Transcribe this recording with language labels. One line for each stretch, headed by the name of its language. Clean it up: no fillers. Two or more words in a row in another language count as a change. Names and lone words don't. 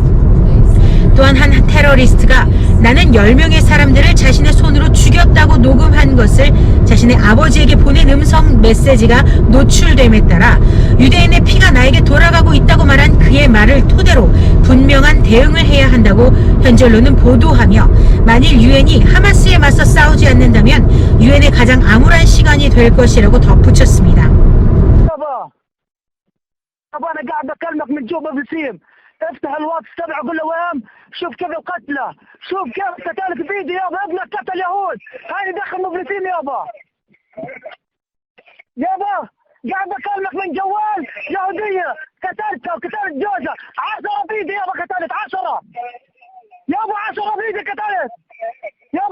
Korean: 또한 한 테러리스트가 나는 10명의 사람들을 자신의 손으로 죽였다고 녹음한 것을 자신의 아버지에게 보낸 음성 메시지가 노출됨에 따라 유대인의 피가 나에게 돌아가고 있다고 말한 그의 말을 토대로 분명한 대응을 해야 한다고 현지 언론은 보도하며, 만일 유엔이 하마스에 맞서 싸우지 않는다면 유엔의 가장 암울한 시간이 될 것이라고 덧붙였습니다.
Arabic: افتح الواتس تبعه قول له وام شوف كيف قتله، شوف كيف قتلك فيديو يابا، ابنك قتل يهود، هاي دخل مفلسين يابا. يابا قاعد بكلمك من جوال يهودية قتلتها وقتلت جوزها، 10 فيديو يابا قتلت 10 يابا، 10 فيديو قتلت يابا.